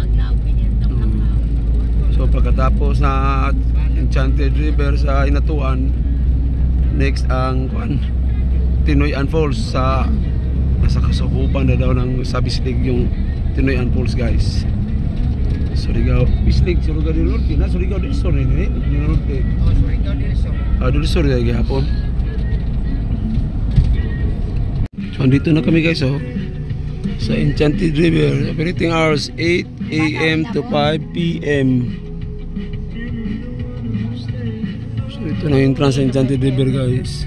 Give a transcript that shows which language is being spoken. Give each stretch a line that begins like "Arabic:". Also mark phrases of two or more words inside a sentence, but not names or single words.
Filipino: So, pagkatapos na Enchanted River sa Inatuan, next ang Tinoyan Falls sa nasa kasakupan na daw ng sa Bislig yung Tinoyan Falls guys. Surigao, Bislig, Surigao del Norte na, Surigao del Sur ini, del Norte. Oh, Surigao del Sur. Del Sur ya gihapon. So dito na kami guys oh. Sa Enchanted River,
English: operating hours 8 AM to 5 PM.
Filipino: So ito na yung entrance sa Enchanted River guys.